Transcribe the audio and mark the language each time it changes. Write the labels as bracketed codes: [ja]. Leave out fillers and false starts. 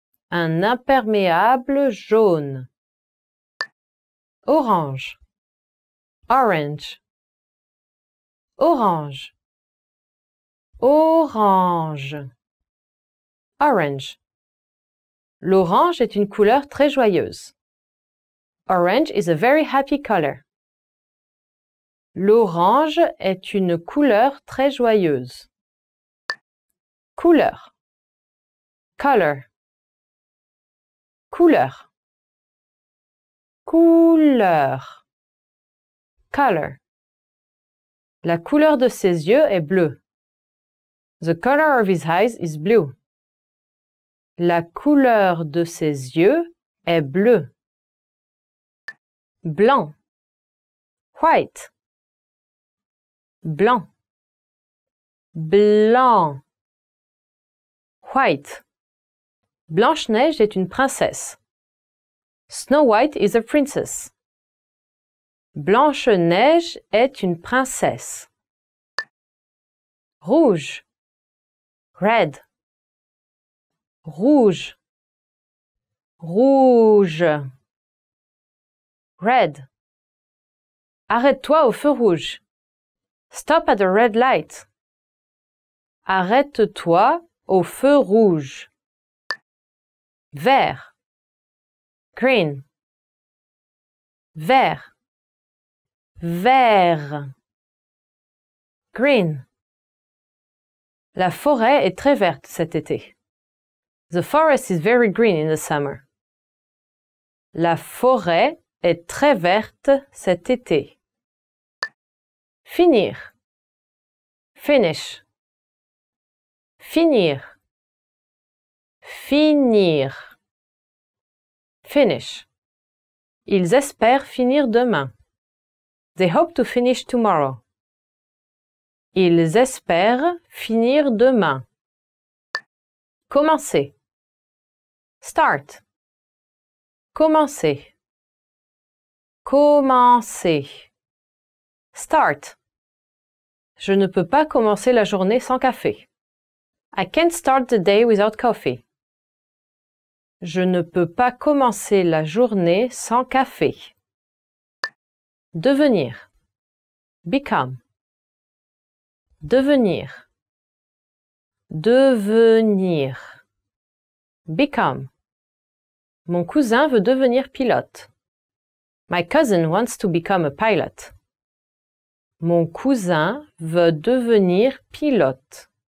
[fr] Un imperméable jaune. Orange. Orange. Orange. Orange. Orange. L'orange est une couleur très joyeuse. [en] Orange is a very happy color. [fr] L'orange est une couleur très joyeuse. Couleur. [en] Color. [fr] Couleur. Couleur. [en] Color. [fr] La couleur de ses yeux est bleue. [en] The color of his eyes is blue. [fr] La couleur de ses yeux est bleue. Blanc. [en] White. [fr] Blanc. Blanc. [en] White. [fr] Blanche-Neige est une princesse. [en] Snow White is a princess. [fr] Blanche-Neige est une princesse. Rouge. [en] Red. [fr] Rouge. Rouge. [en] Red. [fr] Arrête-toi au feu rouge. [en] Stop at the red light. [fr] Arrête-toi au feu rouge. Vert. [en] Green. [fr] Vert. Vert. [en] Green. [fr] La forêt est très verte cet été. [en] The forest is very green in the summer. [fr] La forêt est très verte cet été. Finir. [en] Finish. [fr] Finir. Finir. [en] Finish. [fr] Ils espèrent finir demain. [en] They hope to finish tomorrow. [fr] Ils espèrent finir demain. Commencer. [en] Start. [fr] Commencer. Commencer. [en] Start. [fr] Je ne peux pas commencer la journée sans café. [en] I can't start the day without coffee. [fr] Je ne peux pas commencer la journée sans café. Devenir. [en] Become. [fr] Devenir. Devenir. [en] Become. [fr] Mon cousin veut devenir pilote. [en] My cousin wants to become a pilot. [fr] Mon cousin veut devenir pilote.